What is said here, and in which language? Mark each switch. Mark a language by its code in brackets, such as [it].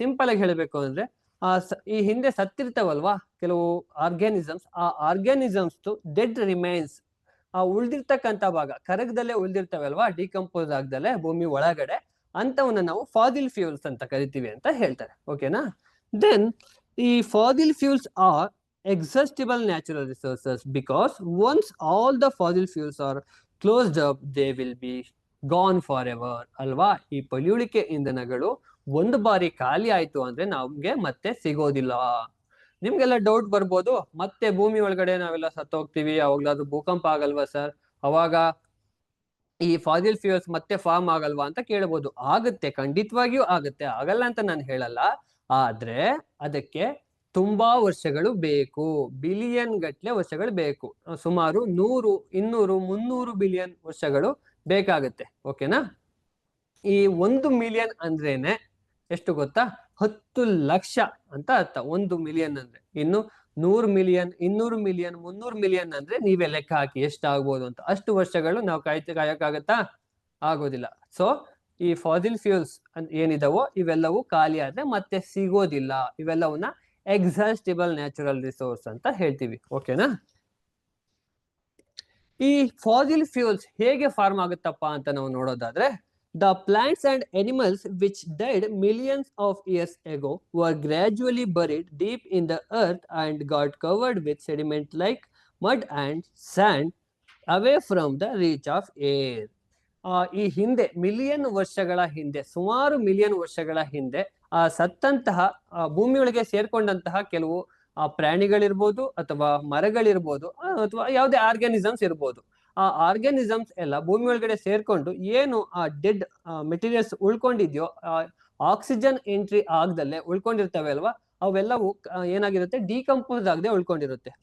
[kn] Simple ಆಗಿ ಹೇಳಬೇಕು ಅಂದ್ರೆ ಈ ಹಿಂದೆ ಸತ್ತಿರ್ತಾವಲ್ವಾ ಕೆಲವು ಆರ್ಗ್ಯಾನಿಸಮ್ಸ್, ಆ ಆರ್ಗ್ಯಾನಿಸಮ್ಸ್ ಡೆಡ್ ರಿಮೈನ್ಸ್, ಆ ಉಳ್ದಿರ್ತಕ್ಕಂಥ ಭಾಗ, ಕರಗದಲ್ಲೇ ಉಳ್ದಿರ್ತವಲ್ವಾ, ಡಿಕಂಪೋಸ್ ಆಗದಲ್ಲೇ ಭೂಮಿ ಒಳಗಡೆ, ಅಂತವನ್ನ ನಾವು ಫಾಸಿಲ್ ಫ್ಯೂಲ್ಸ್ ಅಂತ ಕರಿತೀವಿ ಅಂತ ಹೇಳ್ತಾರೆ. [en] ಓಕೆನಾ, ದೆನ್ ಈ fossil fuels are exhaustible natural resources because once all the fossil fuels are closed up they will be gone forever ಅಲ್ವಾ. [kn] ಈ ಪಳಿಯುಳಿಕೆ ಇಂಧನಗಳು ಒಂದು ಬಾರಿ ಖಾಲಿ ಆಯ್ತು ಅಂದ್ರೆ ನಮ್ಗೆ ಮತ್ತೆ ಸಿಗೋದಿಲ್ಲ. ನಿಮ್ಗೆಲ್ಲ ಡೌಟ್ ಬರ್ಬೋದು, ಮತ್ತೆ ಭೂಮಿ ಒಳಗಡೆ ನಾವೆಲ್ಲ ಸತ್ತೋಗ್ತೀವಿ, ಅವಾಗ್ಲಾದ್ರೂ ಭೂಕಂಪ ಆಗಲ್ವಾ ಸರ್, ಅವಾಗ ಈ ಫಾಸಿಲ್ ಫ್ಯೂಲ್ಸ್ ಮತ್ತೆ ಫಾರ್ಮ್ ಆಗಲ್ವಾ ಅಂತ ಕೇಳ್ಬೋದು. ಆಗುತ್ತೆ, ಖಂಡಿತವಾಗಿಯೂ ಆಗುತ್ತೆ, ಆಗಲ್ಲ ಅಂತ ನಾನು ಹೇಳಲ್ಲ. ಆದ್ರೆ ಅದಕ್ಕೆ ತುಂಬಾ ವರ್ಷಗಳು ಬೇಕು, ಬಿಲಿಯನ್ ಗಟ್ಲೆ ವರ್ಷಗಳು ಬೇಕು, ಸುಮಾರು 100, 200, 300 ಬಿಲಿಯನ್ ವರ್ಷಗಳು ಬೇಕಾಗುತ್ತೆ. ಓಕೆನಾ, ಈ 1 ಮಿಲಿಯನ್ ಅಂದ್ರೇನೆ ಎಷ್ಟು ಗೊತ್ತಾ, 10 ಲಕ್ಷ ಅಂತ ಅರ್ಥ 1 ಮಿಲಿಯನ್ ಅಂದ್ರೆ. ಇನ್ನು 100 ಮಿಲಿಯನ್, 200 ಮಿಲಿಯನ್, 300 ಮಿಲಿಯನ್ ಅಂದ್ರೆ ನೀವೇ ಲೆಕ್ಕ ಹಾಕಿ ಎಷ್ಟಾಗ್ಬೋದು ಅಂತ. ಅಷ್ಟು ವರ್ಷಗಳು ನಾವು ಕಾಯಕ್ಕಾಗತ್ತಾ? ಆಗೋದಿಲ್ಲ. ಸೊ ಈ ಫಾಸಿಲ್ ಫ್ಯೂಲ್ಸ್ ಏನಿದಾವೋ ಇವೆಲ್ಲವೂ ಖಾಲಿ ಆದ್ರೆ ಮತ್ತೆ ಸಿಗೋದಿಲ್ಲ. ಇವೆಲ್ಲವನ್ನ ಎಕ್ಸಾಸ್ಟಿಬಲ್ ನ್ಯಾಚುರಲ್ ರಿಸೋರ್ಸ್ ಅಂತ ಹೇಳ್ತೀವಿ. ಓಕೆನಾ, ಈ ಫಾಸಿಲ್ ಫ್ಯೂಲ್ಸ್ ಹೇಗೆ ಫಾರ್ಮ್ ಆಗುತ್ತಪ್ಪ ಅಂತ ನಾವು ನೋಡೋದಾದ್ರೆ, [en] the plants and animals which died millions of years ago were gradually buried deep in the earth and got covered with sediment like mud and sand away from the reach of air. [kn] ಈ ಹಿಂದೆ million ವರ್ಷಗಳ ಹಿಂದೆ, ಸುಮಾರು million ವರ್ಷಗಳ ಹಿಂದೆ ಸತ್ತಂತಹ ಭೂಮಿಯೊಳಗೆ ಸೇರ್ಕೊಂಡಂತಹ ಕೆಲವು ಪ್ರಾಣಿಗಳಿರ್ಬೋದು ಅಥವಾ ಮರಗಳಿರ್ಬೋದು ಅಥವಾ ಯಾವುದೇ ಆರ್ಗ್ಯಾನಿಸಮ್ಸ್ ಇರ್ಬೋದು. ಆ ಆರ್ಗ್ಯಾನಿಸಮ್ಸ್ ಎಲ್ಲ ಭೂಮಿ ಒಳಗಡೆ ಸೇರ್ಕೊಂಡು ಏನು ಆ ಡೆಡ್ ಮೆಟೀರಿಯಲ್ಸ್ ಉಳ್ಕೊಂಡಿದ್ಯೋ, ಆಕ್ಸಿಜನ್ ಎಂಟ್ರಿ ಆಗದಲ್ಲೇ ಉಳ್ಕೊಂಡಿರ್ತವೆ ಅಲ್ವಾ, ಅವೆಲ್ಲವೂ ಏನಾಗಿರುತ್ತೆ, ಡಿಕಂಪೋಸ್ ಆಗದೆ ಉಳ್ಕೊಂಡಿರುತ್ತೆ.